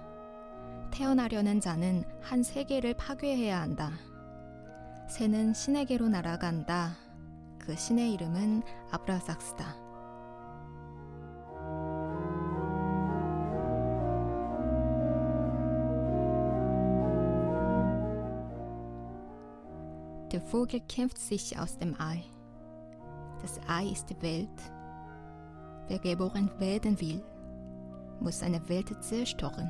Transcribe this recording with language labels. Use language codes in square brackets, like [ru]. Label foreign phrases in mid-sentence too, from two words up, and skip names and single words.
[ko] 태어나려는 자는 한 세계를 파괴해야 한다. 새는 신에게로 날아간다. 그 신의 이름은 아브라삭스다. [de] Der Vogel kämpft sich aus dem Ei. Das Ei ist die Welt. Wer geboren werden will, muss seine Welt zerstören.